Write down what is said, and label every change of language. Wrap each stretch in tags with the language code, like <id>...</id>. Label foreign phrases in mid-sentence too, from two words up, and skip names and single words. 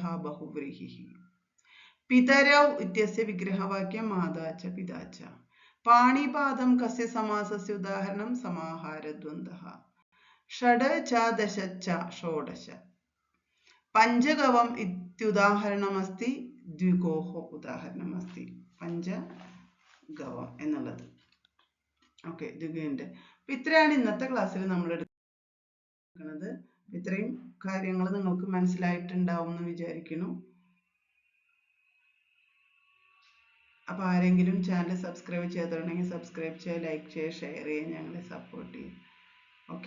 <sa>बहुव्रीहिः पितरौ इत्यस्य विग्रहवाक्यं माता च पिता च पाणिपादं कस्य समासस्य उदाहरणं समाहारद्वन्द्वः षड् च दश च षोडश पञ्चगवम् इत्युदाहरणमस्ति द्विगोः उदाहरणमस्ति पञ्चगवम् എന്നുള്ളത്.</sa> <ml>ഓക്കെ, ദ്വിഗുവിൻ്റെ ഇത്രയാണ് ഇന്നത്തെ ക്ലാസ്സിൽ നമ്മൾ എടുക്കുന്നത്. ഇത്രയും കാര്യങ്ങൾ നിങ്ങൾക്ക് മനസ്സിലായിട്ടുണ്ടാവും എന്ന് വിചാരിക്കുന്നു. അപ്പോൾ ആരെങ്കിലും</ml> <en>channel subscribe</en> <ml>ചെയ്യാത്തവരുണ്ടെങ്കിൽ സബ്സ്ക്രൈബ് ചെയ്യുക, ലൈക്ക് ചെയ്യുക, ഷെയർ ചെയ്യുക, ഞങ്ങളെ സപ്പോർട്ട് ചെയ്യുക.</ml>